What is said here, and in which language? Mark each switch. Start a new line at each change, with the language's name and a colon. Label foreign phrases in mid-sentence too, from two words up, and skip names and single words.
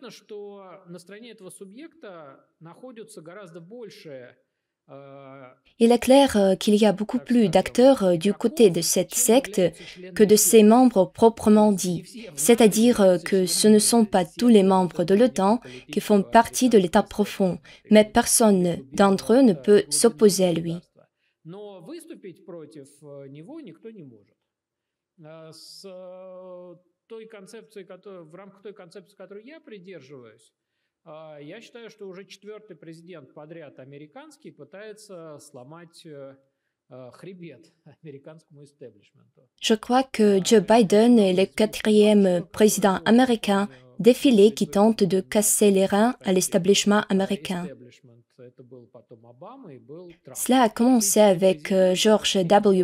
French: Il est clair qu'il y a beaucoup plus d'acteurs du côté de cette secte que de ses membres proprement dits, c'est-à-dire que ce ne sont pas tous les membres de l'OTAN qui font partie de l'État profond, mais personne d'entre eux ne peut s'opposer à lui.
Russian: Я считаю, что уже четвертый президент подряд американский пытается сломать
French: Je crois que Joe Biden est le quatrième président américain défilé qui tente de casser les reins à l'establishment américain. Cela a commencé avec George W.